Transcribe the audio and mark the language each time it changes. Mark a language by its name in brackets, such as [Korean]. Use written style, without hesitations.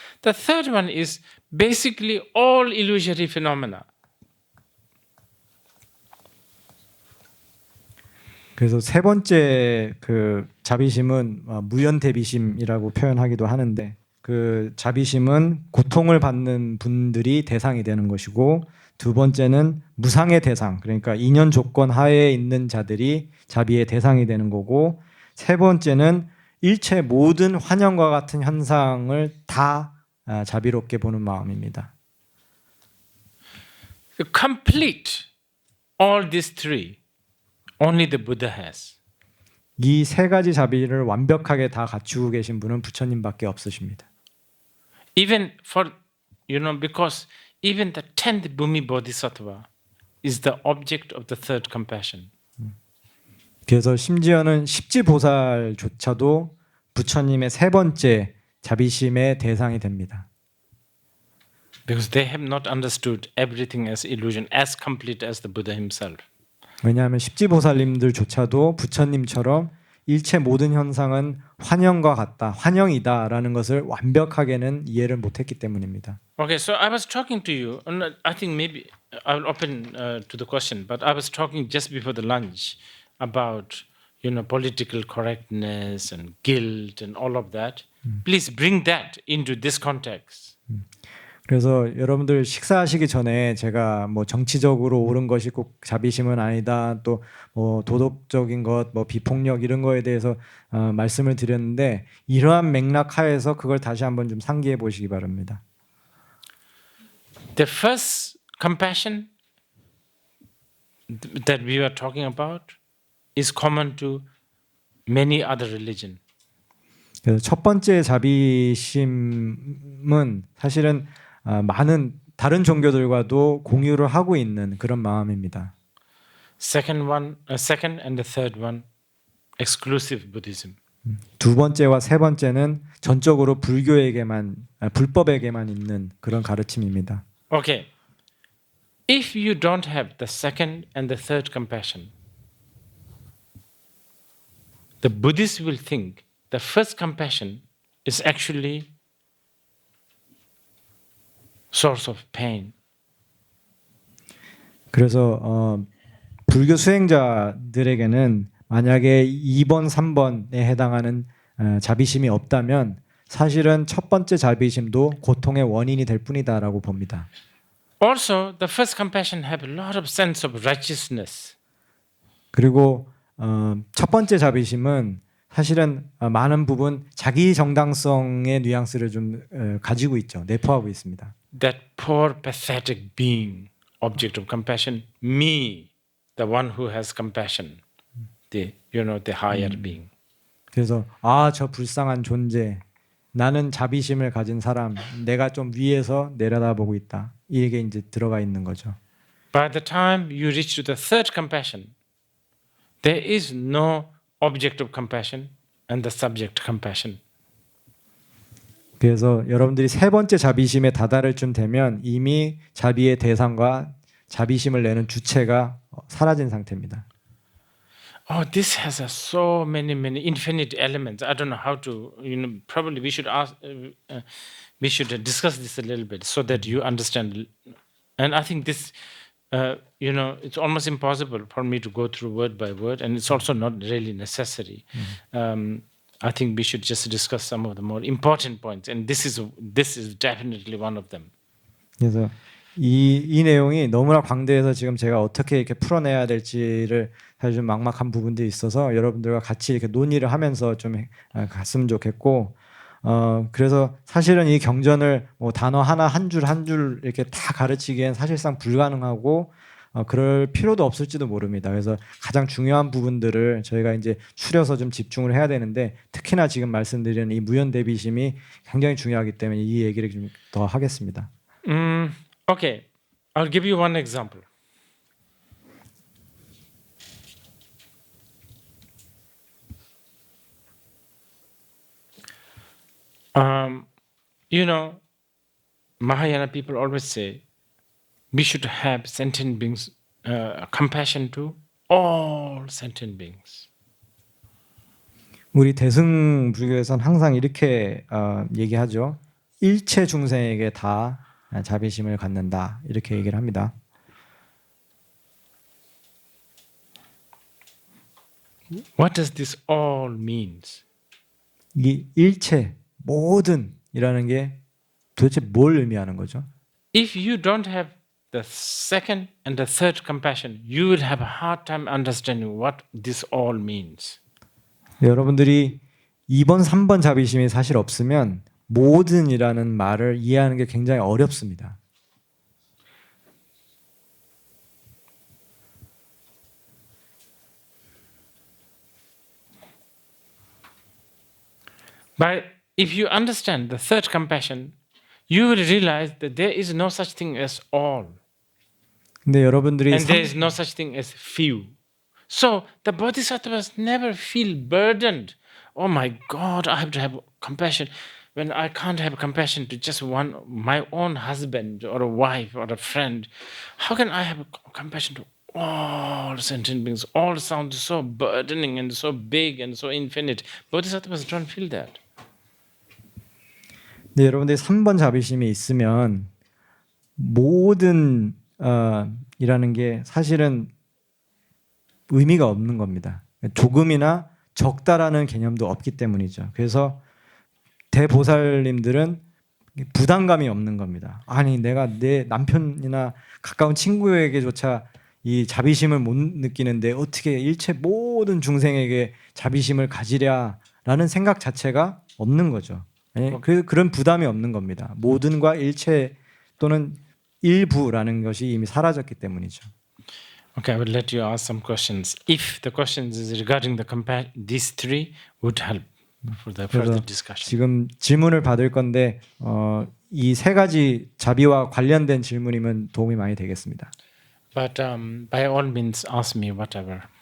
[English] The third one is basically all illusory phenomena. [Korean] 그래서 세 번째 그 자비심은 무연대비심이라고 표현하기도 하는데 그 자비심은 고통을 받는 분들이 대상이 되는 것이고 두 번째는 무상의 대상, 그러니까 인연 조건 하에 있는 자들이 자비의 대상이 되는 거고 세 번째는 일체 모든 환영과 같은 현상을 다 자비롭게 보는 마음입니다. [English] To complete all these three, only the Buddha has. [Korean] 이 세 가지 자비를 완벽하게 다 갖추고 계신 분은 부처님밖에 없으십니다. [English] Even for, because even the 10th Bhumi Bodhisattva is the object of the third compassion. [Korean] 그래서 심지어는 십지보살조차도 부처님의 세 번째 자비심의 대상이 됩니다. [English] Because they have not understood everything as illusion, as complete as the Buddha himself. [Korean] 왜냐하면 십지보살님들조차도 부처님처럼 일체 모든 현상은 환영과 같다, 환영이다라는 것을 완벽하게는 이해를 못했기 때문입니다. [English] Okay, so I was talking to you, and I think maybe I'll open to the question, but I was talking just before the lunch about, political correctness and guilt and all of that. Please bring that into this context. [Korean] 그래서 여러분들 식사하시기 전에 제가 뭐 정치적으로 옳은 것이 꼭 자비심은 아니다, 또 뭐 도덕적인 것, 뭐 비폭력 이런 거에 대해서 말씀을 드렸는데 이러한 맥락 하에서 그걸 다시 한번 좀 상기해 보시기 바랍니다. [English] The first compassion that we are talking about is common to many other religions. [Korean] 그래서 첫 번째 자비심은 사실은 많은 다른 종교들과도 공유를 하고 있는 그런 마음입니다. [English] Second and the third one, exclusive Buddhism. [Korean] 두 번째와 세 번째는 전적으로 불법에게만 있는 그런 가르침입니다. [English] Okay. If you don't have the second and the third compassion, the Buddhists will think the first compassion is actually source of pain. [Korean] 그래서 불교 수행자들에게는 만약에 2번, 3번에 해당하는 자비심이 없다면 사실은 첫 번째 자비심도 고통의 원인이 될 뿐이다라고 봅니다. [English] Also, the first compassion have a lot of sense of righteousness. [Korean] 그리고 첫 번째 자비심은 사실은 많은 부분 자기 정당성의 뉘앙스를 좀 가지고 있죠. 내포하고 있습니다. [English] That poor pathetic being, object of compassion, me, the one who has compassion, the higher being. [Korean] 그래서 저 불쌍한 존재, 나는 자비심을 가진 사람, 내가 좀 위에서 내려다보고 있다. 이게 이제 들어가 있는 거죠. [English] By the time you reach to the third compassion, there is no object of compassion and the subject compassion. [Korean] 그래서 여러분들이 세 번째 자비심에 다다를 쯤 되면 이미 자비의 대상과 자비심을 내는 주체가 사라진 상태입니다. [English] Oh, this has so many infinite elements. I don't know how to. Probably we should ask. We should discuss this a little bit so that you understand. And I think this, it's almost impossible for me to go through word by word, and it's also not really necessary. I think we should just discuss some of the more important points, and this is definitely one of them. [Korean] 그래서 이 내용이 너무나 광대해서 지금 제가 어떻게 이렇게 풀어내야 될지를 사실 좀 막막한 부분들이 있어서 여러분들과 같이 이렇게 논의를 하면서 좀 갔으면 좋겠고, 그래서 사실은 이 경전을 뭐 단어 하나 한 줄 한 줄 이렇게 다 가르치기엔 사실상 불가능하고 그럴 필요도 없을지도 모릅니다. 그래서 가장 중요한 부분들을 저희가 이제 추려서 좀 집중을 해야 되는데, 특히나 지금 말씀드리는 이 무연 대비심이 굉장히 중요하기 때문에 이 얘기를 좀 더 하겠습니다. [English] Okay, I'll give you one example. Mahayana people always say we should have sentient beings, compassion to all sentient beings. [Korean] 우리 대승 불교에서는 항상 이렇게 얘기하죠. 일체 중생에게 다 자비심을 갖는다, 이렇게 얘기를 합니다. [English] What does this all means? [Korean] 이 일체 모든이라는 게 도대체 뭘 의미하는 거죠? [English] If you don't have the second and the third compassion, you will have a hard time understanding what this all means. [Korean] 여러분들이 2번, 3번 자비심이 사실 없으면 모든이라는 말을 이해하는 게 굉장히 어렵습니다. [English] But if you understand the third compassion, you will realize that there is no such thing as all, [Korean] 근데 여러분들이 [English] and there is no such thing as few. So the bodhisattvas never feel burdened. Oh my God, I have to have compassion when I can't have compassion to just my own husband or a wife or a friend. How can I have compassion to all sentient beings? All sounds so burdening and so big and so infinite. Bodhisattvas don't feel that. [Korean] 네, 여러분들이 3번 자비심이 있으면 모든 이라는 게 사실은 의미가 없는 겁니다. 조금이나 적다라는 개념도 없기 때문이죠. 그래서 대보살님들은 부담감이 없는 겁니다. 아니, 내가 내 남편이나 가까운 친구에게조차 이 자비심을 못 느끼는데 어떻게 일체 모든 중생에게 자비심을 가지랴라는 생각 자체가 없는 거죠. 그런 부담이 없는 겁니다. 모든과 일체 또는 일부라는 것이 이미 사라졌기 때문이죠. [English] Okay, I will let you ask some questions. If the questions is regarding these three, would help for the further discussion. [Korean] 지금 질문을 받을 건데 이 세 가지 자비와 관련된 질문이면 도움이 많이 되겠습니다. [English] But by all means, ask me whatever.